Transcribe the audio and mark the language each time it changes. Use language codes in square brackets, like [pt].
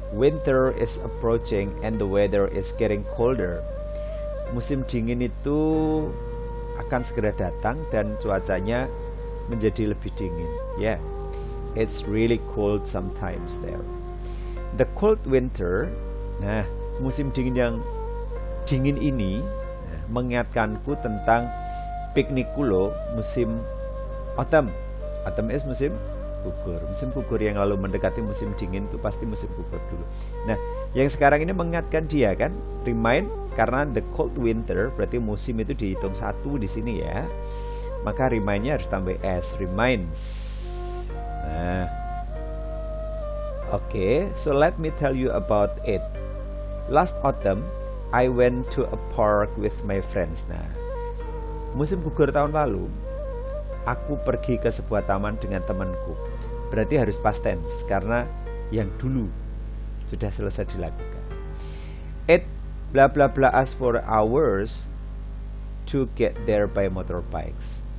[en] Winter is approaching and the weather is getting colder. [id] Musim dingin itu akan segera datang dan cuacanya menjadi lebih dingin. [en] Yeah, it's really cold sometimes there. The cold winter, [id] nah, musim dingin yang dingin ini mengingatkanku tentang piknik kulo musim autumn. [en] Autumn is [id] musim gugur. Musim gugur yang lalu mendekati musim dingin itu pasti musim gugur dulu. Nah, yang sekarang ini mengingatkan dia kan, remind, karena [en] the cold winter [id] berarti musim itu dihitung 1 di sini ya. Maka remind-nya harus tambah s, reminds. [en] Nah, oke, so let me tell you about it. Last autumn, I went to a park with my friends. [id] Nah, musim gugur tahun lalu, aku pergi ke sebuah taman dengan temanku. Berarti harus past tense karena yang dulu sudah selesai dilakukan. [en] It bla bla bla us for hours to get there by motorbikes.